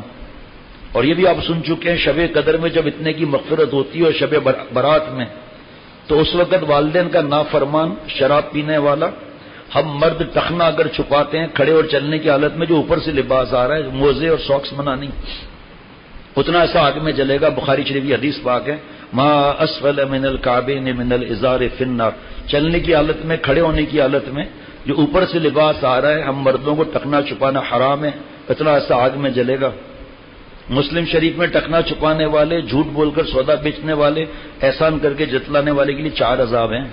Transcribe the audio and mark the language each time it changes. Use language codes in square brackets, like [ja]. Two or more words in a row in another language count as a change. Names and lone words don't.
[ur] اور یہ بھی آپ سن چکے ہیں شب قدر میں جب اتنے کی مغفرت ہوتی ہے اور شب برات میں، تو اس وقت والدین کا نافرمان، شراب پینے والا، ہم مرد ٹخنا اگر چھپاتے ہیں کھڑے اور چلنے کی حالت میں جو اوپر سے لباس آ رہا ہے، موزے اور ساکس منع نہیں، اتنا ایسا آگ میں جلے گا. بخاری شریف کی حدیث پاک ہے [ar] ما اسفل من الکعبین من الازار فی النار. [ur] چلنے کی حالت میں، کھڑے ہونے کی حالت میں جو اوپر سے لباس آ رہا ہے، ہم مردوں کو ٹکنا چھپانا حرام ہے، اتنا ایسا آگ میں جلے گا. مسلم شریف میں ٹکنا چھپانے والے، جھوٹ بول کر سودا بیچنے والے، احسان کر کے جتلانے والے کے لیے 4 عذاب ہیں.